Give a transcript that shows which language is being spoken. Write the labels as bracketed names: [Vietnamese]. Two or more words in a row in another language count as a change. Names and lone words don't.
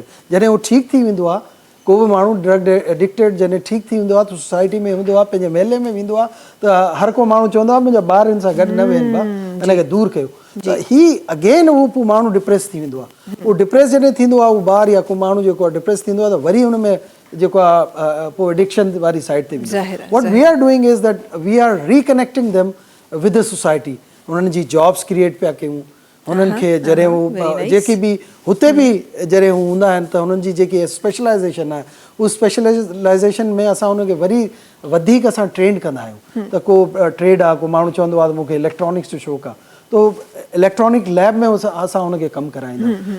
[Sindhi] जॾहिं उहो ठीकु थी वेंदो आहे, को बि माण्हू [English] drug addicted [Sindhi] जॾहिं ठीकु थी वेंदो आहे त सोसाइटी में हूंदो आहे, पंहिंजे मेले में वेंदो आहे, त हर को माण्हू चवंदो आहे मुंहिंजा ॿार हिन सां गॾु न वेहनि पिया, हिनखे दूरि कयो, त ही अगेन उहो पोइ माण्हू डिप्रेस थी वेंदो आहे। उहो डिप्रेस जॾहिं थींदो आहे, उहो ॿार या को माण्हू जेको आहे डिप्रेस थींदो आहे, त वरी हुन में जेको आहे पोइ एडिक्शन वारी साइड ते वेंदो। [English] What we are doing is that we are reconnecting them with the society, [Sindhi] उन्हनि जी जॉब्स क्रिएट पिया कयूं, हुननि खे जॾहिं हू जेकी बि हुते बि जॾहिं हू हूंदा आहिनि त हुननि जी जेकी स्पेशलाइज़ेशन आहे, उहो स्पेशलाइज़ेशन में असां हुनखे वरी वधीक असां ट्रेन कंदा आहियूं। त को ट्रेड आहे, को माण्हू चवंदो आहे त मूंखे इलेक्ट्रॉनिक्स जो शौक़ु आहे, तो [English] electronic lab [Sindhi] में असां हुनखे कमु कराईंदा आहियूं।